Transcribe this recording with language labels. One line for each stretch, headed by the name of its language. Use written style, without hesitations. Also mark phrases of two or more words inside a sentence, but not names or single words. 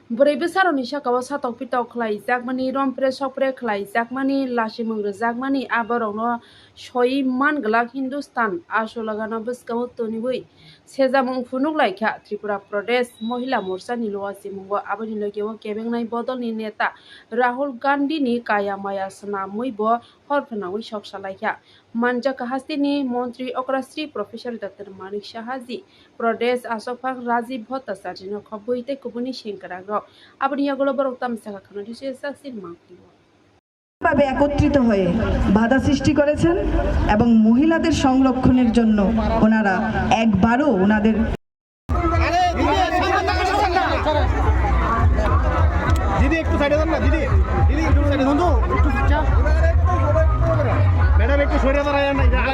Kok Borok: Borai besaroni sakao satok pitok khlaijak rompre sokpre khlaijak lasimung rijak aborokno soi manglak Hindustan asolagano bwskao tonibui sejamung phunuklaikha Tripura Pradesh Mohila Morcha ni loachimungo aboni logeo kebengnai bodolni neta Rahul Gandhi ni kaya maya swnamui bo horphanawi soksalaikha manjak hastini Montri Okrasri Professor Dr. Manik Sahaji Pradesh Asokphang Rajiv Bhattacharya no khobui tei kubuni sengkragrok aboni yagulo borok tamsaka khana dise saksin mangtibo
Bangla: ভাবে একত্রিত হয়ে বাধা সৃষ্টি করেছেন এবং মহিলাদের সংরক্ষণের জন্য ওনারা একবারও ওনাদের দিদি একটু সাইডে যান না দিদি দিদি একটু সাইডে যান তো একটু ম্যাডাম একটু সরে দাঁড়ায় না